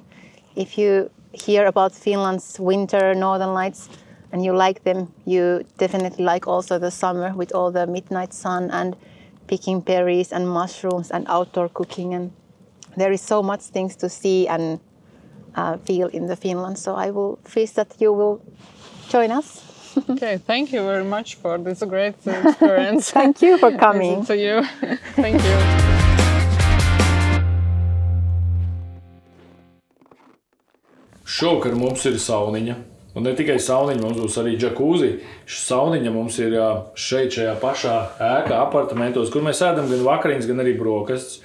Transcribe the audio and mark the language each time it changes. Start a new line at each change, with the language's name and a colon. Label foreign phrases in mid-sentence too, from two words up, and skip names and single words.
English: If you hear about Finland's winter northern lights and you like them, you definitely like also the summer with all the midnight sun and picking berries and mushrooms and outdoor cooking. And there is so much things to see and feel in the Finland. So I will wish that you will join us. Okay, thank you very much for this great experience. Thank you for coming. To you. Thank you.
Latvian: Šovakar mums ir sauniņa. Un ne tikai sauniņa, mums būs arī džakūzi. Sauniņa mums ir šeit, šajā pašā ēkā, apartamentos, kur mēs ēdam gan vakariņas, gan arī brokastis.